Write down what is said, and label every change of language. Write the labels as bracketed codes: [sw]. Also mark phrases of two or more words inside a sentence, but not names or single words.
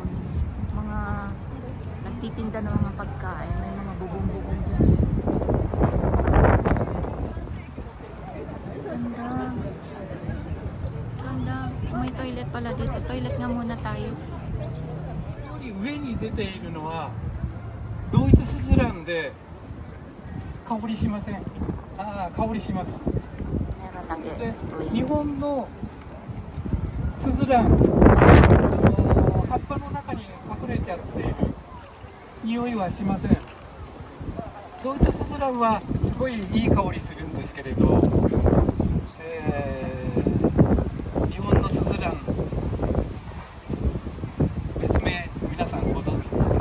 [tl] Mga nagtitinda ng mga pagkain. May mga bubong-bubong dyan. Ganda. Ganda. May toilet pala dito. Toilet nga muna tayo. [ja] 上に出ているのはドイツスズランで香りしません。ああ、香りします。 [tl] Meron [ja] で、 [tl] nag-explain. [ja] 日本のスズラン、葉っぱの中に隠れちゃっている匂いはしません。ドイツスズランはすごいいい香りするんですけれど、日本のスズラン別名皆さんご存知。